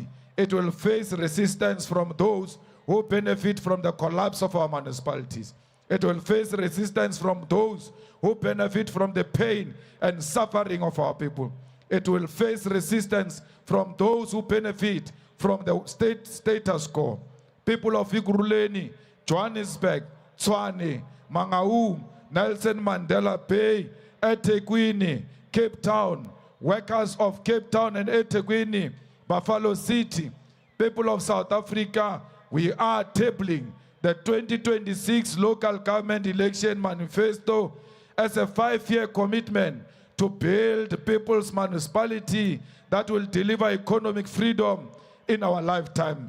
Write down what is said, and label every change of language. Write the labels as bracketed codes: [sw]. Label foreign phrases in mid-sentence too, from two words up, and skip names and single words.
[en] It will face resistance from those who benefit from the collapse of our municipalities. It will face resistance from those who benefit from the pain and suffering of our people. It will face resistance from those who benefit from the status quo. People of Ekurhuleni, Johannesburg, Tshwane, Mangaung, Nelson Mandela Bay, eThekwini, Cape Town, workers of Cape Town and eThekwini, Buffalo City, people of South Africa, we are tabling the 2026 local government election manifesto as a 5-year commitment to build people's municipality that will deliver economic freedom in our lifetime.